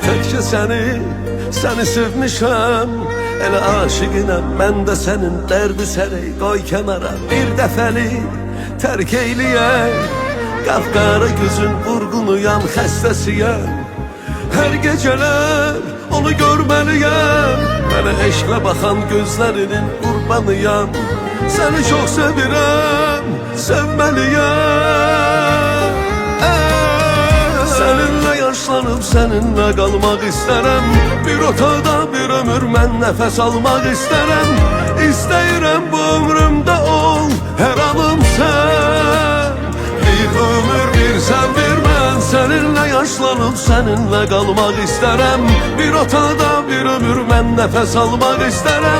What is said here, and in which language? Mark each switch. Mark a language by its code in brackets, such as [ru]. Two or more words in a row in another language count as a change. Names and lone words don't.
[az] Tekçe seni sevmişəm. Elə aşıqinəm, mən də sənin dərdi səni. Qoy kənara bir dəfəli tərk eyləyək. Qapqara gözün vurğunuyam, xəstəsiyəm. Hər gecələr onu görməliyəm. Mənə eşqlə baxan gözlərinin qurbanıyam. Səni çox sevirəm, sevməliyəm. [tr] Seninle yaşlanıp seninle kalmak isterim. [az] Bir otaqda bir ömür mən nəfəs almaq isterim. İstəyirəm bu ömrümdə ol, hər anım sen. Bir ömür bir sen bir mən. [tr] Seninle yaşlanıp seninle kalmak isterim. [az] Bir otaqda bir ömür mən nəfəs almaq isterim.